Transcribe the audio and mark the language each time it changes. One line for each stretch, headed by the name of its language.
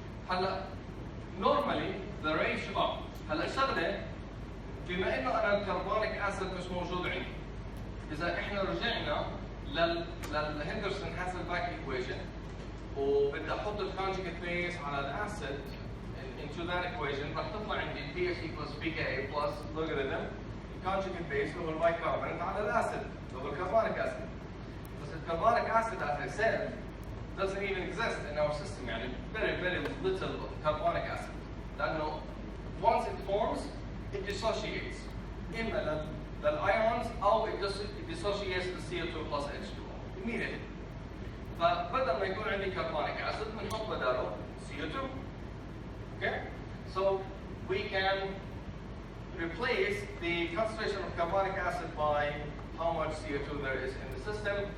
Arabic: هلا normally the ratio هلا الشغله بما انه انا الكربونيك اسيد مش موجود عندي، اذا احنا رجعنا للهندرسون هاسلباك ايكويشن وبدي احط الكونجكت بيس على الاسيد into that equation راح تطلع عندي
English: pH equals pKa plus logarithm conjugate base
Arabic: اللي هو البايكربونات على الاسيد اللي هو الكربونيك اسيد. بس الكربونيك اسيد
English: as I said doesn't even exist in our system،
Arabic: يعني
English: very little carbonic acid
Arabic: لانه once it forms
English: it dissociates اما للايونز او it dissociates the CO2 plus H2O immediately.
Arabic: فبدل ما يكون عندي carbonic acid بنحط بداله CO2.
English: Okay, so we can replace the concentration of carbonic acid by how much CO2 there is in the system.